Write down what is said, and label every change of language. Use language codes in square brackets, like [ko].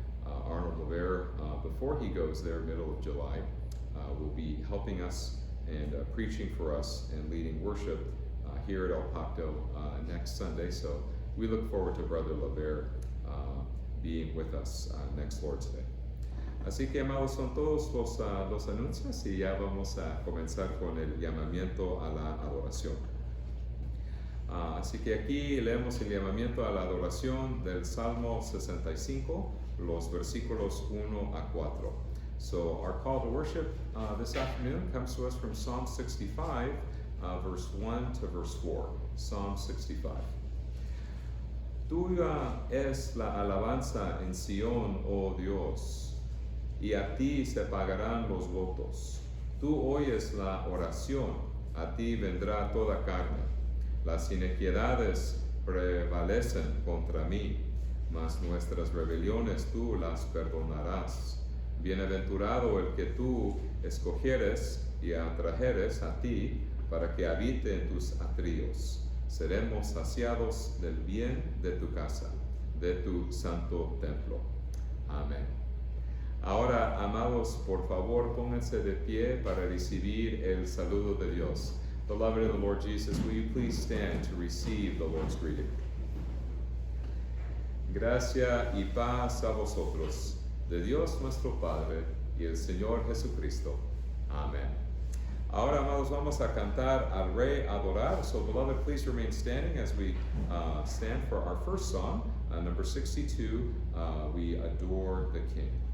[en] Arnold Laver, before he goes there, middle of July, will be helping us and preaching for us and leading worship here at El Pacto next Sunday. So we look forward to Brother Laver being with us next Lord's Day. [es] Así que, amados, son todos los anuncios y ya vamos a comenzar con el llamamiento a la adoración. Así que aquí leemos el llamamiento a la adoración del Salmo 65, los versículos 1 a 4. [en] So our call to worship this afternoon comes to us from Psalm 65, verse 1 to verse 4. Psalm 65. [es] Tuya es la alabanza en Sión, oh Dios, y a ti se pagarán los votos. Tú oyes la oración, a ti vendrá toda carne. Las iniquidades prevalecen contra mí, mas nuestras rebeliones tú las perdonarás. Bienaventurado el que tú escogieres y atrajeres a ti para que habite en tus atrios. Seremos saciados del bien de tu casa, de tu santo templo. Amén. Ahora, amados, por favor, pónganse de pie para recibir el saludo de Dios. [en] Beloved of the Lord Jesus, will you please stand to receive the Lord's greeting? [es] Gracia y paz a vosotros, de Dios nuestro Padre y el Señor Jesucristo. Amén. Ahora, amados, vamos a cantar al Rey Adorar. [en] So, beloved, please remain standing as we stand for our first song, number 62, We Adore the King.